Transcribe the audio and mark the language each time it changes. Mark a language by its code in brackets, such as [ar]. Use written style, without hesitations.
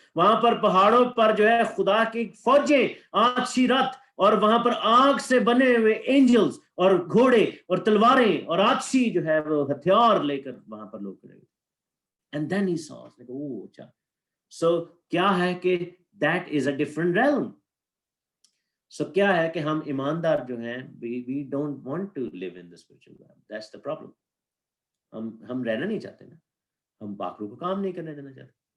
[ur] وہاں پر پہاڑوں پر جو ہے خدا کی فوجیں, آتشی رتھ, اور وہاں پر آگ سے بنے ہوئے اینجلز اور گھوڑے اور تلواریں اور آتشی جو ہے وہ ہتھیار لے کر وہاں پر لوگ کھڑے ہوئے. [en] and then ہی so, [ur] اچھا سو کیا ہے کہ [en] That is a different realm. [ur] سو کیا ہے کہ ہم ایماندار جو ہیں [en] we don't want to live in the spiritual realm. That's the problem. [ur] ہم رہنا نہیں چاہتے نا, ہم پاک روح کو کام نہیں کرنے دینا چاہتے.